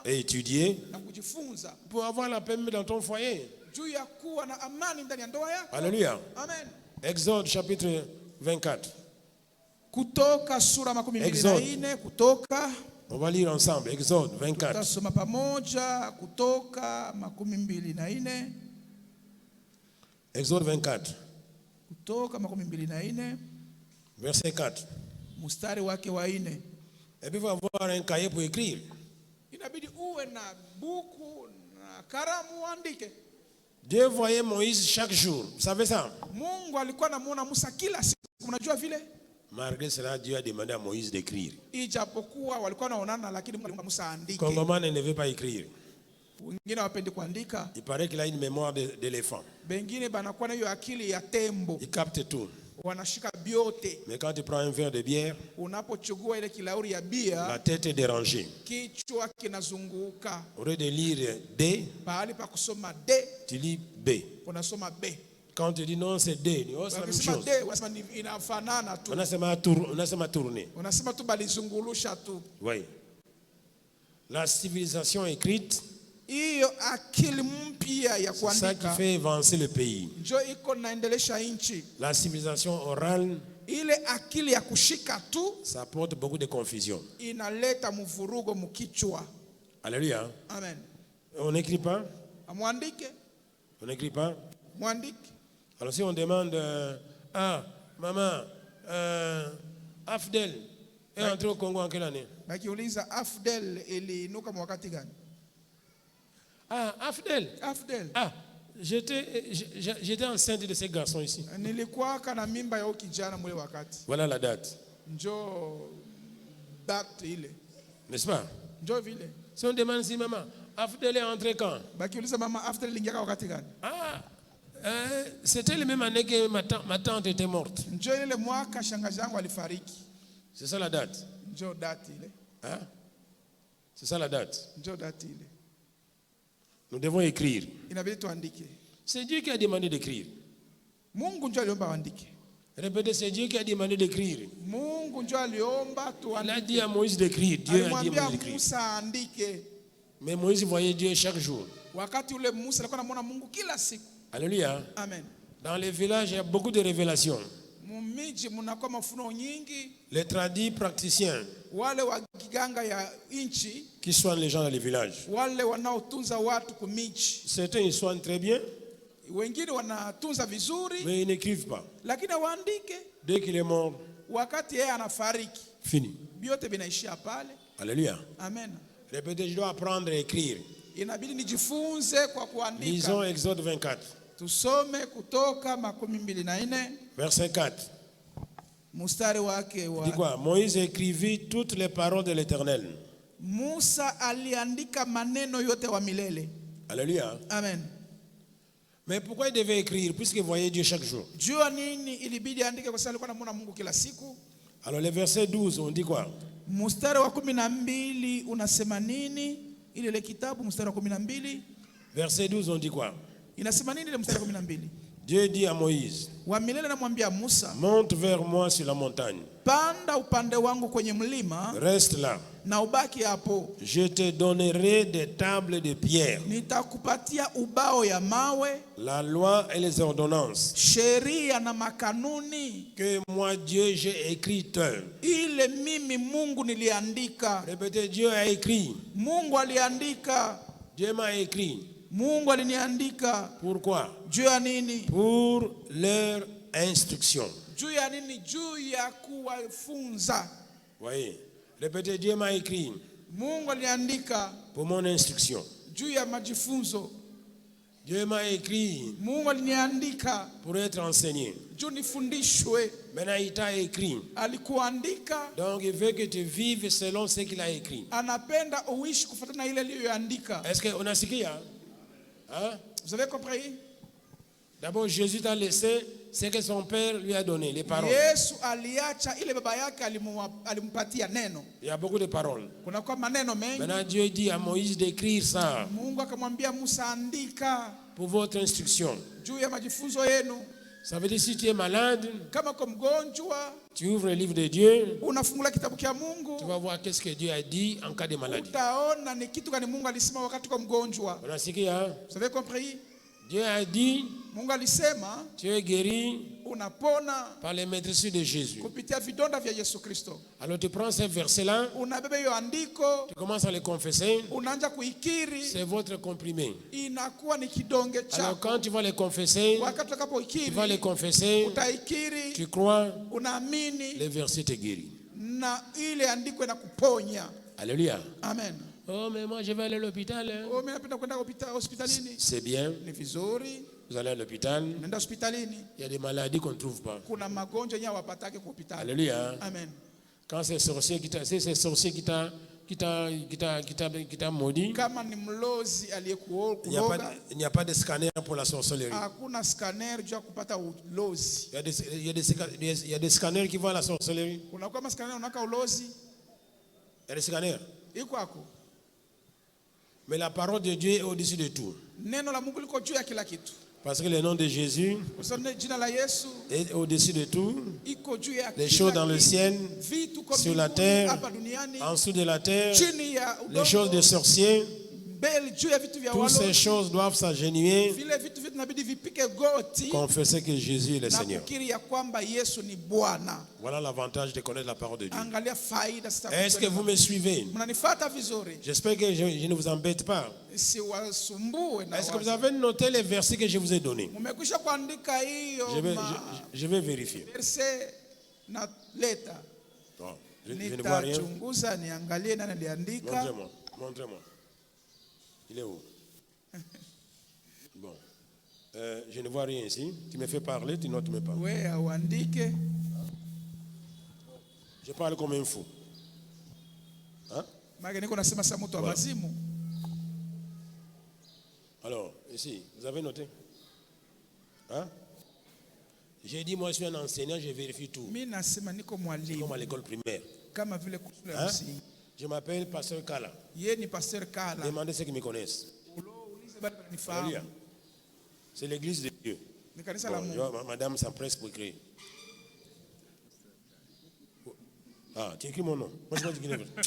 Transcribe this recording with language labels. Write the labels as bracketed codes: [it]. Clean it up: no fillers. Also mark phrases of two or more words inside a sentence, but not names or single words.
[fr] et étudier [sw] na kujifunza [fr] pour avoir la paix dans ton foyer. [sw] juu ya kuwa na amani ndani ya ndoa yako. [fr] Alléluia. Amen. Exode chapitre 24. [sw] Kutoka sura 24. Kutoka. [fr] On va lire ensemble. Exode 24. [sw] Tutasoma pamoja. Kutoka 24. [fr] Exode 24. [sw] Kutoka 24. [fr] Verset 4. [sw] Mstari wake wa 4. [fr] Et puis il faut avoir un cahier pour écrire. [sw] Inabidi uwe na buku na karamu uandike. [fr] Dieu voyait Moïse chaque jour. Vous savez ça? [sw] Mungu alikuwa anamuona Musa kila siku. Unajua vile? [fr] Malgré cela, Dieu a demandé à Moïse d'écrire. [sw] Ijapokuwa walikuwa wanaonana, lakini Mungu alimwambia Musa aandike. [fr] Congomane ne veut pas écrire. [sw] Wengine wapendi kuandika. [fr] Il paraît qu'il a une mémoire d'éléphant. [sw] Bengine banakuwa na hiyo akili ya tembo. [fr] Il capte tout. [sw] Wanashika biote. [fr] Mais quand tu prends un verre de bière, [sw] unapochukua ile kilauri ya bia, [fr] la tête est dérangée. [sw] Kichwa kinazunguka. [fr] Au lieu de lire D, [sw] pahali pa kusoma D, [fr] tu lis B. [sw] Unasoma B. [fr] Quand tu dis non, c'est D, oh, c'est la même chose. [sw] D, unasema inafanana tu. Unasema tourner. Unasema tu balizungulusha tu. [fr] Oui. La civilisation écrite, [sw] hiyo akili mpya ya kuandika, [fr] c'est ça qui fait avancer le pays. [sw] Ndio iko naendelesha nchi. [fr] La civilisation orale, [sw] ile akili ya kushika tu, [fr] ça apporte beaucoup de confusion. [sw] Inaleta mvurugo mkichwa. [fr] Alléluia. Amen. On n'écrit pas? [sw] Amwandike. [fr] On n'écrit pas? [sw] Mwandike. [fr] Alors si on demande, maman, Afdel est entré au Congo en quelle année? [sw] Bakiuliza Afdel iliinuka wakati gani? Afdel. [fr] J'étais enceinte de ces garçons ici. [sw] Nilikuwa kana mimba ya kijana mule wakati. [fr] Voilà la date. [sw] Njo date ile. [fr] N'est-ce pas? [sw] Njo vile. [fr] Si on demande si maman, Afdel est entré quand? [sw] Bakiuliza mama Afdel iliingia wakati gani? [fr] C'était la même année que ma tante était morte. [sw] Njo ile mwaka shangazi yangu alifariki. [fr] C'est ça la date. [sw] Njo date ile. [fr] C'est ça la date. [sw] Njo date ile. [fr] Nous devons écrire. [sw] Inabidi tuandike. [fr] C'est Dieu qui a demandé d'écrire. [sw] Mungu ndio aliomba andike. [fr] Répétez, c'est Dieu qui a demandé d'écrire. [sw] Mungu ndio aliomba tuandike. [fr] Il a dit à Moïse d'écrire. Dieu a dit à Moïse d'écrire. [sw] Musa andike. [fr] Mais Moïse voyait Dieu chaque jour. [sw] Wakati ule Musa alikuwa anamuona Mungu kila siku. [fr] Alléluia. Amen. Dans les villages, il y a beaucoup de révélations. [sw] Mumiji munakuwa mafunuo nyingi. [fr] Les tradis praticiens, [sw] wale wa kiganga ya inchi, [fr] qui soignent les gens dans les villages. [sw] Wale wanaotunza watu kumiji. [fr] Certains ils soignent très bien. [sw] Wengine wanatunza vizuri. [fr] Mais ils n'écrivent pas. [sw] Lakini waandike. [fr] Dès qu'il est mort, [sw] wakati yeye anafariki, [fr] fini. [sw] Biote binaishia pale. [fr] Alléluia. Amen. Répétez, je dois apprendre à écrire. [sw] Inabidi nijifunze kwa kuandika. [fr] Lisons Exode 24. [sw] Tusome Kutoka 24. [fr] Verset 4. [sw] Mustari wake wa. [fr] Dis quoi? Moïse écrivit toutes les paroles de l'Éternel. [sw] Musa aliandika maneno yote wa milele. [fr] Alléluia. Amen. Mais pourquoi il devait écrire puisqu'il voyait Dieu chaque jour? [sw] Jua nini ilibidi andike kwa sababu alikuwa anamuona Mungu kila siku? [fr] Alors le verset 12, on dit quoi? [sw] Mstari wa 12 unasema nini? Ile kitabu mstari wa 12. [fr] Verset 12, on dit quoi? [sw] Inasema nini ile mstari wa 12? [fr] Dieu dit à Moïse, [sw] wa milele anamwambia Musa, [fr] monte vers moi sur la montagne. [sw] Panda upande wangu kwenye mlima. [fr] Reste là. [sw] Na ubaki hapo. [fr] Je te donnerai des tables de pierre. [sw] Nitakupatia ubao ya mawe. [fr] La loi et les ordonnances. [sw] Sheria na makanuni. [fr] Que moi Dieu j'ai écrites. [sw] Ile mimi Mungu niliandika. [fr] Répétez, Dieu a écrit. [sw] Mungu aliandika. [fr] Dieu m'a écrit. [sw] Mungu aliniandika. [fr] Pourquoi? [sw] Juu ya nini? [fr] Pour leur instruction. [sw] Juu ya nini? Juu ya kuwafunza. [fr] Voyez. Répétez, Dieu m'a écrit. [sw] Mungu aliniandika. [fr] Pour mon instruction. [sw] Juu ya majifunzo. [fr] Dieu m'a écrit [sw] Mungu aliniandika [fr] pour être enseigné. [sw] juu nifundishwe. [fr] Maintenant, il t'a écrit. [sw] Alikuandika, [fr] Donc, il veut que tu vives selon ce qu'il a écrit. [sw] anapenda uishi kufuatana na ile aliyoandika. [fr] Est-ce qu'on a sikia? Hein? Vous avez compris? D'abord, Jésus t'a laissé ce que son père lui a donné, les paroles. [sw] Yesu aliacha ile baba yake alimpatia neno. [fr] Il y a beaucoup de paroles. [sw] Kuna kwa maneno mengi. [fr] Maintenant, Dieu dit à Moïse d'écrire ça [sw] Mungu akamwambia Musa, andika [fr] pour votre instruction. [sw] juu ya majifunzo yenu. [fr] Ça veut dire si tu es malade, [sw] Kama kwa mgonjwa, [fr] tu ouvres le livre de Dieu, [sw] unafungula kitabu cha Mungu, [fr] tu vas voir qu'est-ce que Dieu a dit en cas de maladie. [sw] utaona ni kitu gani Mungu alisema wakati kwa mgonjwa. [fr] On a sikia? Vous avez compris? Dieu a dit, [sw] Mungu alisema [fr] tu es guéri [sw] unapona [fr] par les maîtrises de Jésus. [sw] kupitia vidonda vya Yesu Kristo. [fr] Alors tu prends ce verset-là, [sw] Unabeba hiyo andiko, [fr] tu commences à le confesser, [sw] unaanza kuikiri, [fr] c'est votre comprimé. [sw] inakuwa ni kidonge [fr] Alors quand [sw] chako. [fr] tu vas le confesser, [sw] Wakati [fr] tu vas [sw] utakapoikiri, [fr] le confesser, [sw] utaikiri, [fr] tu crois, [sw] unaamini, [fr] le verset te guérit. [sw] na ile andiko inakuponya. [fr] Alléluia. Amen. Oh, mais moi je vais aller à l'hôpital. Hein. [sw] Oh, mimi napenda kwenda hospitalini. [fr] C'est bien, [sw] Ni vizuri, [fr] vous allez à l'hôpital. [sw] nenda hospitalini. [fr] Il y a des maladies qu'on ne trouve pas. [sw] Kuna magonjwa yenyewe hawapataki kwa hospitali. [fr] Alléluia. Amen. Quand c'est sorcier qui t'a maudit, [sw] Kama ni mlozi [fr] il n'y [sw] aliyekuroga, [fr] a pas de scanner pour la sorcellerie. [sw] hakuna scanner juu ya kupata ulozi. [fr] Il y a des scanners qui vont à la sorcellerie. [sw] Kuna kama scanner unaka ulozi [fr] Il y a des scanners. [sw] iko hapo. [fr] Mais la parole de Dieu est au-dessus de tout. [sw] Neno la Mungu liko juu ya kila kitu. [fr] Parce que le nom de Jésus [sw] Kwa sababu jina la Yesu [fr] est au-dessus de tout. [sw] iko juu ya [fr] Les [sw] kila [fr] choses dans le [sw] kitu. [fr] ciel, [sw] Vitu kwa [fr] sur la [sw] mbinguni, [fr] terre, [sw] hapa duniani, [fr] en dessous de la terre, [sw] chini ya [fr] les choses [sw] udongo, [fr] des sorciers, [sw] mbele juu ya vitu vya [fr] toutes ces [sw] walo. [fr] choses doivent s'agenouiller, [sw] Vile vitu inabidi vipike goti [fr] confesser que Jésus est le [sw] na [fr] Seigneur. [sw] kukiri ya kwamba Yesu ni Bwana. [fr] Voilà l'avantage de connaître la parole de Dieu. [sw] Angalia faida sasa. [fr] Est-ce que vous me suivez? [sw] Mnanifuata vizuri? [fr] J'espère que je ne vous embête pas. [sw] Siwasumbue na [fr] Est-ce que vous [sw] watu. [fr] avez noté les versets que je vous ai donnés? [sw] Mmekwisha kuandika hiyo [fr] Je vais vérifier. [sw] verse na leta. [fr] Non, je ne vois rien. [sw] Nitachunguza niangalie nani aliandika. [fr] Montrez-moi. Montrez-moi. Il est où? Bon. Je ne vois rien ici. Tu me fais parler, tu notes même pas. [sw] Wewe uandike. [fr] Je parle comme un fou. Hein? [sw] Maana niko nasema sasa mtu wa [fr] Voilà. [sw] mazimu. [fr] Alors, ici, vous avez noté? Hein? J'ai dit, moi je suis un enseignant, je vérifie tout. [sw] Mimi nasema niko [fr] Comme [sw] mwalimu [fr] à l'école primaire. [sw] kama vile shule ya [fr] Hein? [sw] msingi. [fr] Je m'appelle Pasteur Kala. [sw] Yeye ni Pastor Kala. [fr] Demandez ceux qui me connaissent. [sw] Ulize bado [fr] Alléluia. [sw] nifahamu. [fr] C'est l'église de Dieu. [sw] Ni kanisa la [fr] Bon, je [sw] Mungu. [fr] vois, madame s'empresse pour écrire. Ah, tu écris mon nom. Moi, je vais écrire.